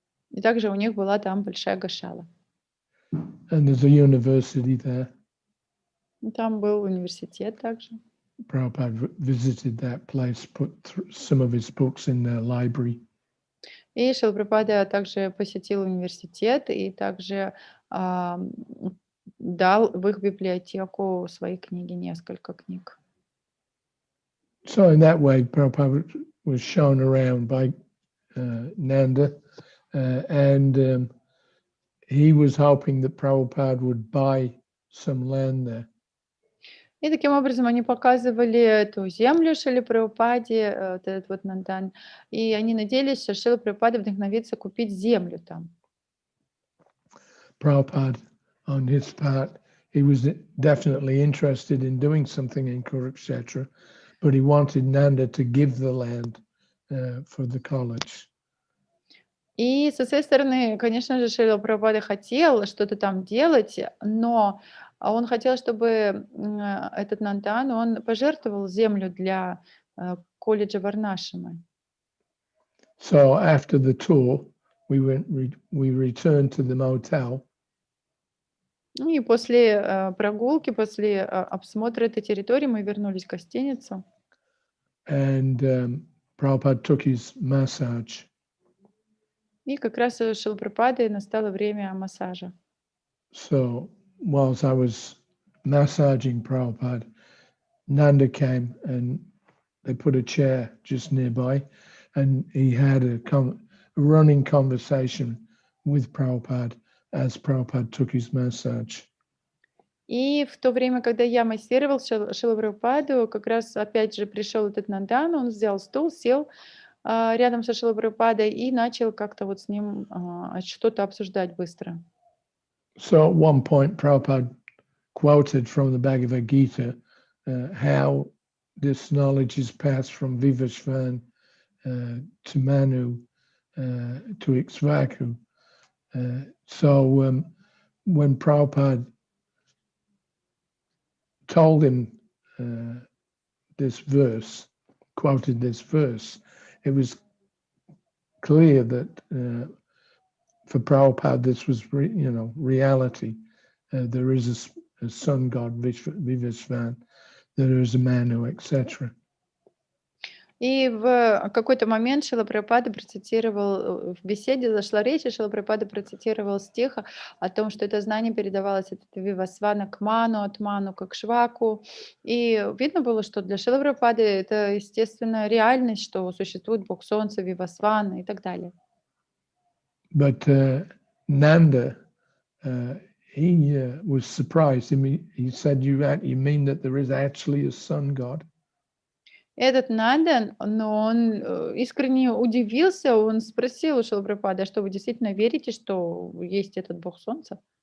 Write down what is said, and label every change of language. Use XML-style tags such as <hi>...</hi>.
<ru>И также у них была там большая гошала.</ru> <en>And there's a university there.</en> <ru>И там был университет также.</ru> <en>Prabhupada visited that place, put some of his books in their library.</en> <ru>И Шрила Прабхупада также посетил университет и также дал в их библиотеку свои книги, несколько книг.</ru> <en>So in that way, Prabhupada was shown around by Nanda, and he was hoping that Prabhupada would buy some land there.</en> <ru>И таким образом они показывали эту землю Шриле Прабхупаде, вот этот вот Нандан, и они надеялись, что Шрила Прабхупада вдохновится купить землю там.</ru> <en>Prabhupada, on his part, he was definitely interested in doing something in Kurukshetra, but he wanted Nanda to give the land for the college.</en> <ru>И со своей стороны, конечно же, Шрила Прабхупада хотел что-то там делать, но он хотел, чтобы этот Нандан, он пожертвовал землю для колледжа Варнашимы.</ru> <en>So after the tour, we returned to the motel.</en> <ru>Ну и после прогулки, после обсмотра этой территории мы вернулись в гостиницу.</ru> <en>And Prabhupada took his massage.</en> <ru>И как раз у Шрилы Прабхупады настало время массажа.</ru> <en>So whilst I was massaging Prabhupada, Nanda came and they put a chair just nearby, and he had a running conversation with Prabhupada as Prabhupada took his massage.</en> <ru>И в то время, когда я массировал Шрилу Прабхупаду, как раз опять же пришел этот Нандан, он взял стул, сел рядом со Шрилой Прабхупадой и начал как-то вот с ним что-то обсуждать быстро.</ru> <en>So at one point, Prabhupada quoted from the Bhagavad-gitу how this knowledge is passed from Vivasvan to Manu to Ikshvaku. So when Prabhupada told him this verse, quoted this verse, it was clear that for Prabhupada this was reality. There is a sun god, Vivasvan, there is a Manu, etc.</en> <ru>И в какой-то момент Шрила Прабхупада процитировал, в беседе зашла речь, и Шрила Прабхупада процитировал стих о том, что это знание передавалось от Вивасвана к Ману, от Ману к Шваку. И видно было, что для Шрилы Прабхупады это, естественно, реальность, что существует Бог Солнца, Вивасвана и так далее.</ru> <en>But Nanda, he was surprised. He said, you mean that there is actually a sun god?</en> <ru>Этот Нанда, но он искренне удивился, он спросил у Шилапрапады: «А что, вы действительно верите, что есть этот бог солнца?»</ru>